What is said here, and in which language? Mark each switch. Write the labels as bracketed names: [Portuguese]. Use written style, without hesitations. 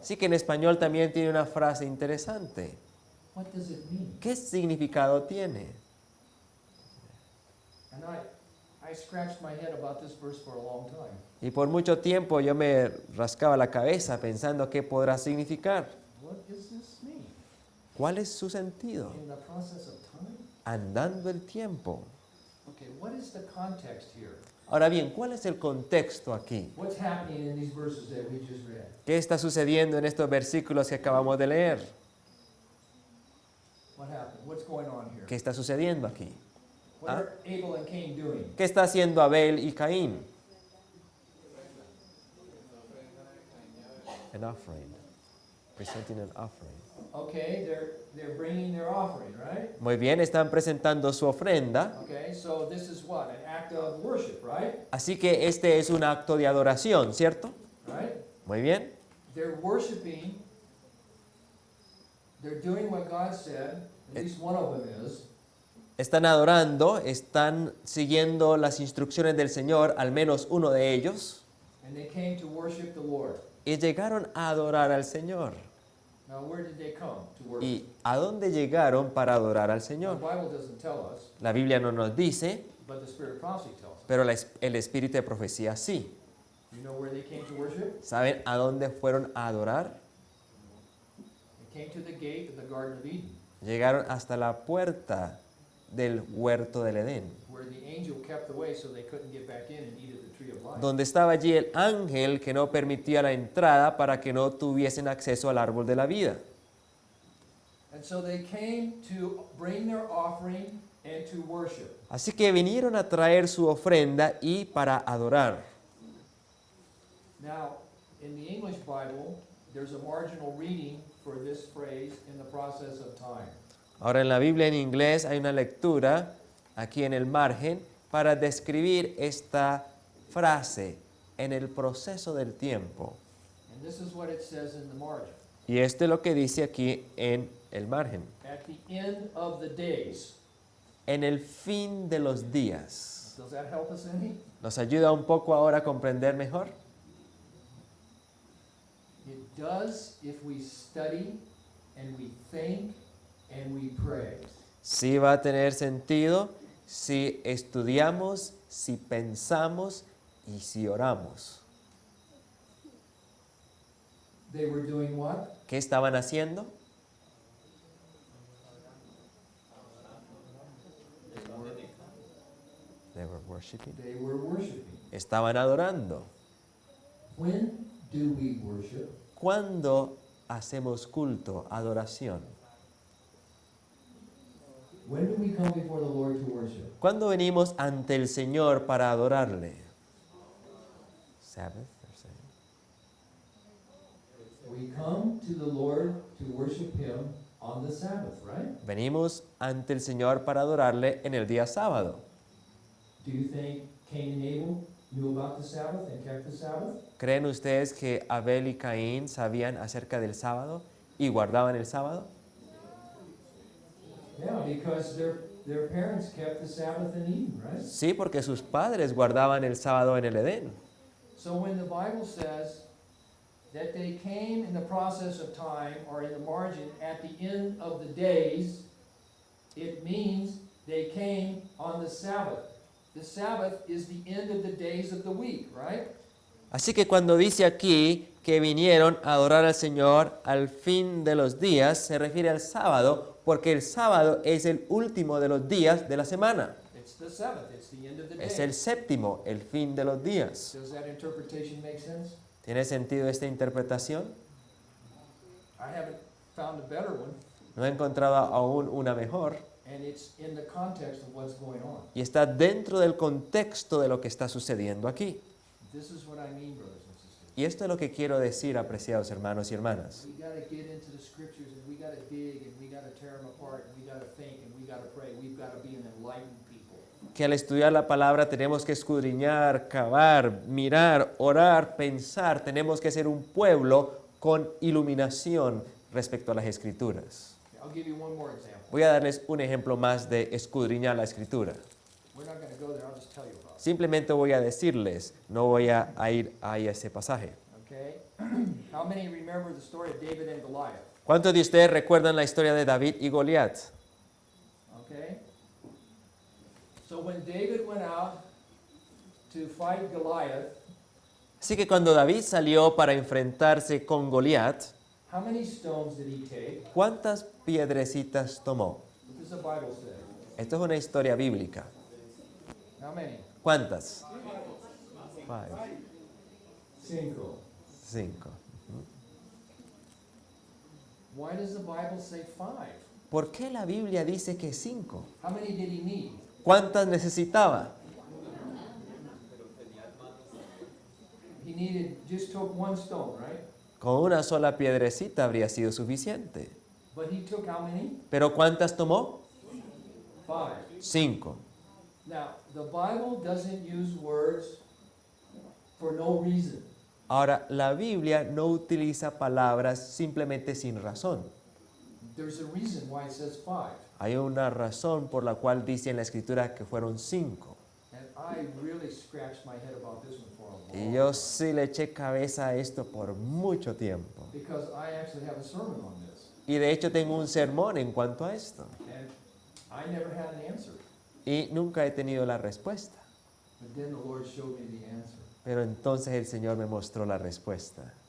[Spanish] Así que en español también tiene una frase interesante. [English] What does it mean? [Spanish] ¿Qué significado tiene? [English] And I scratched my head about this verse for a long time. [Spanish] Y por mucho tiempo yo me rascaba la cabeza pensando qué podrá significar. [English] What does this mean? [Spanish] ¿Cuál es su sentido? [English] In the process of time? [Spanish] Andando el tiempo. [English] Okay, what is the context here? [Spanish] Ahora bien, ¿cuál es el contexto aquí? [English] What's happening in these verses that we just read? [Spanish] ¿Qué está sucediendo en estos versículos que acabamos de leer? [English] What happened? What's going on here? [Spanish] ¿Qué está sucediendo aquí? [English] What Ah. are Abel and Cain doing? [Spanish] ¿Qué está haciendo Abel y Caín? [English] An offering. Presenting an offering. Okay, they're bringing their offering, right? [Spanish] Muy bien, están presentando su ofrenda. [English] Okay, so this is what? An act of worship, right? [Spanish] Así que este es un acto de adoración, ¿cierto? [English] Right? [Spanish] Muy bien. [English] They're worshiping. They're doing what God said. At least one of them is. [Spanish] Están adorando, están siguiendo las instrucciones del Señor, al menos uno de ellos, [English] And they came to worship the Lord. [Spanish] y llegaron a adorar al Señor. [English] Now, where did they come to worship? [Spanish] ¿Y a dónde llegaron para adorar al [English] The [Spanish] Señor? [English] Bible doesn't tell us, [Spanish] La Biblia no nos dice, [English] but the Spirit of prophecy tells us. [Spanish] pero el Espíritu de profecía sí. [English] You know where they came to worship? [Spanish] ¿Saben a dónde fueron a adorar? [English] They came to the gate of the Garden of Eden, [Spanish] Llegaron hasta la puerta del huerto del Edén, [English] where the angel kept the way so they couldn't get back in and eat of the tree of life. [Spanish] donde estaba allí el ángel que no permitía la entrada para que no tuviesen acceso al árbol de la vida. [English] And so they came to bring their offering and to worship. [Spanish] Así que vinieron a traer su ofrenda y para adorar. [English] Now, in the English Bible, there's a marginal reading for this phrase, in the process of time. [Spanish] Ahora en la Biblia en inglés hay una lectura aquí en el margen para describir esta frase en el proceso del tiempo. [English] And this is what it says in the margin. [Spanish] Y esto es lo que dice aquí en el margen. [English] At the end of the days. [Spanish] En el fin de los días. [English] Does that help us any? [Spanish] ¿Nos ayuda un poco ahora a comprender mejor? [English] It does if we study and we think and we pray. [Spanish] Sí va a tener sentido si estudiamos, si pensamos y si oramos. [English] They were doing what? [Spanish] ¿Qué estaban haciendo? [English] They were worshiping. They were worshiping. [Spanish] Estaban adorando. [English] When do we worship? [Spanish] ¿Cuándo hacemos culto, adoración? [English] When do we come before the Lord to worship? [Spanish] ¿Cuándo venimos ante el Señor para adorarle? [English] Sabbath, they're saying. We come to the Lord to worship Him on the Sabbath, right? [Spanish] Venimos ante el Señor para adorarle en el día sábado. [English] Do you think Cain and Abel knew about the Sabbath and kept the Sabbath? [Spanish] ¿Creen ustedes que Abel y Caín sabían acerca del sábado y guardaban el sábado? [English] Yeah, because their parents kept the Sabbath in Eden, right? [Spanish] Sí, porque sus padres guardaban el sábado en el Edén. [English] So when the Bible says that they came in the process of time, or in the margin, at the end of the days, it means they came on the Sabbath. The Sabbath is the end of the days of the week, right? [Spanish] Así que cuando dice aquí que vinieron a adorar al Señor al fin de los días, se refiere al sábado, porque el sábado es el último de los días de la semana. [English] It's the seventh, it's the end of the [Spanish] Es [English] day. [Spanish] el séptimo, el fin de los días. [English] Does that interpretation make sense? [Spanish] ¿Tiene sentido esta interpretación? [English] I haven't found a better one, [Spanish] No he encontrado aún una mejor. [English] and it's in the context of what's going on. [Spanish] Y está dentro del contexto de lo que está sucediendo aquí. [English] This is what I mean, brothers and sisters. [Spanish] Y esto es lo que quiero decir, apreciados hermanos y hermanas. [English] We gotta get into the scriptures, and we gotta dig, and we gotta tear them apart, and we gotta think, and we gotta pray. We've gotta be an enlightened people. [Spanish] Que al estudiar la palabra tenemos que escudriñar, cavar, mirar, orar, pensar. Tenemos que ser un pueblo con iluminación respecto a las escrituras. [English] Okay, I'll give you one more example. [Spanish] Voy a darles un ejemplo más de escudriñar la escritura. [English] We're not gonna go there, I'll just tell you about it. [Spanish] Simplemente voy a decirles, no voy a ir a ese pasaje. [English] Okay? How many remember the story of David and Goliath? [Spanish] ¿Cuántos de ustedes recuerdan la historia de David y Goliat? [English] Okay? So when David went out to fight Goliath, [Spanish] Así que cuando David salió para enfrentarse con Goliat, [English] how many stones did he take? [Spanish] ¿cuántas piedrecitas tomó? [English] What does the Bible say? [Spanish] Esto es una historia bíblica. [English] How many? [Spanish] ¿Cuántas? [English] 5. [Spanish] 5. [English] Why does the Bible say 5? [Spanish] ¿Por qué la Biblia dice que 5? [English] How many did he need? [Spanish] ¿Cuántas necesitaba? [English] He needed, just took one stone, right? [Spanish] Con una sola piedrecita habría sido suficiente. [English] But he took how many? [Spanish] ¿Pero cuántas tomó? [English] 5. [Spanish] 5. [English] Now, the Bible doesn't use words for no reason. [Spanish] Ahora, la Biblia no utiliza palabras simplemente sin razón. [English] There's a reason why it says 5. [Spanish] Hay una razón por la cual dice en la Escritura que fueron 5. [English] And I really scratched my head about this one for a [Spanish] Y [English] long [Spanish] yo sí le eché cabeza a esto por mucho tiempo. [English] because I actually have a sermon on this. [Spanish] Y de hecho tengo un sermón en cuanto a esto. [English] And I never had an answer. [Spanish] Y nunca he tenido la respuesta. [English] But then the Lord showed me the answer. [Spanish] Pero entonces el Señor me mostró la respuesta.